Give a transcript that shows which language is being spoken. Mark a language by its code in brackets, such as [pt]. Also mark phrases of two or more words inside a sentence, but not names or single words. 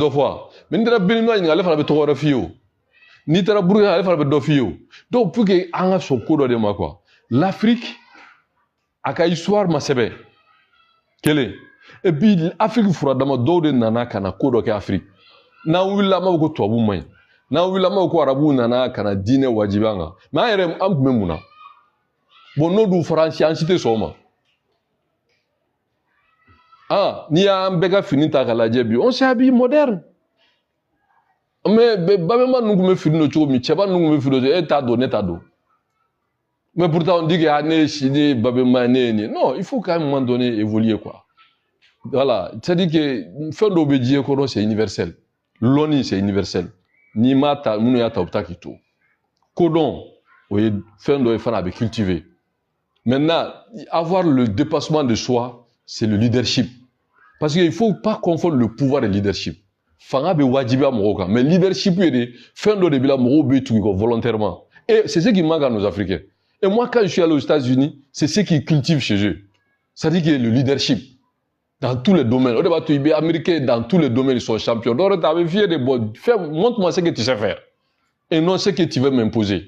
[bm] dɔ fɔ wa mais n'i taara Béninois ɲininka ale fana bɛ tɔgɔ wɛrɛ f'i ye o n'i taara Burkina ale fana bɛ dɔ f'i ye o [fr] donc pour que [bm] an ka sɔn ko dɔ de ma quoi l'Afrique a ka histoire ma sɛbɛn kelen [fr] et puis [bm] Afrique furadama dɔw de nana ka na ko dɔ kɛ Afrique n'an wulila an b'a fɔ ko tubabu man ɲi n'an wulila an b'a fɔ ko arabuw nana ka na diinɛ wajibi an kan mais an yɛrɛ an tun bɛ mun na bon n'o dun fɔra an si tɛ sɔn o ma n'i y'an bɛɛ ka fini ta k'a lajɛ bi [fr] on s'habille moderne mais [bm] babɛnba ninnu tun bɛ fini don cogo min cɛba ninnu tun bɛ fini don e t'a dɔn ne t'a dɔn [fr] mais pourtant on dit que [bm] ne ye si ne ye babɛnba ye ne ye nin [fr] non il faut qu'à un moment donné évoluer quoi voilà c'est-à-dire que [bm] fɛn dɔw bɛ diɲɛ kɔnɔ [fr] c'est universel l'ONU c'est universel [bm] n'i m'a ta minnu y'a ta u bɛ taa k'i to kodɔn o ye fɛn dɔ ye fana a bɛ [fr] cultiver maintenant avoir le dépassement de soi c'est le leadership parce que il faut pas confondre le pouvoir et le leadership [bm] fanga bɛ wajibiya mɔgɔw kan mais leadership ye de fɛn dɔ de bɛ la mɔgɔw bɛ tugu kɔ [fr] volontairement et c'est ce qui manque à nos Africains et moi quand je suis allé aux États-Unis c'est ce qu'ils cultivent chez eux c'est-à-dire que le leadership dans tous les domaines. On va les Américains dans tous les domaines, ils sont champions. Donc, tu avais fier de bon. Montre-moi ce que tu sais faire. Et non ce que tu veux m'imposer.